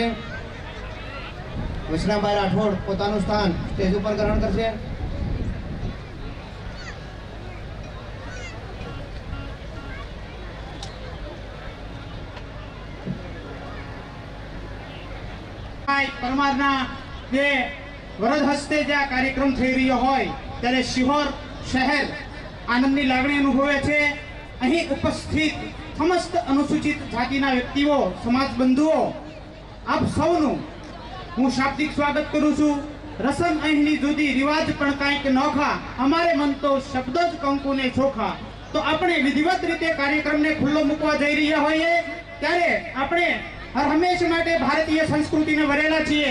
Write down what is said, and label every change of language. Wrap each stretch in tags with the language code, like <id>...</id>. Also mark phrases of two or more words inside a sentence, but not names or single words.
<gu>વિશ્રામભાઈ રાઠોડ પોતાનું સ્થાન સ્ટેજ પર ગ્રહણ કરશે। પરમારના જે વરદ હસ્તે જે કાર્યક્રમ થઈ રહ્યો હોય ત્યારે સિહોર શહેર આનંદની લાગણી અનુભવે છે। અહીં ઉપસ્થિત સમસ્ત અનુસૂચિત જાતિના વ્યક્તિઓ સમાજ બંધુઓ આપ સૌનું હું શાબ્દિક સ્વાગત કરું છું। રસમ અહીંની જુદી રિવાજ પણ કાંઈક નોખા અમારે મન તો શબ્દ જ કંકુને ચોખા। તો આપણે વિધિવત રીતે કાર્યક્રમને ખુલ્લો મૂકવા જઈ રહ્યા હોઈએ ત્યારે આપણે હર હંમેશ માટે ભારતીય સંસ્કૃતિને વરેલા છીએ।</gu>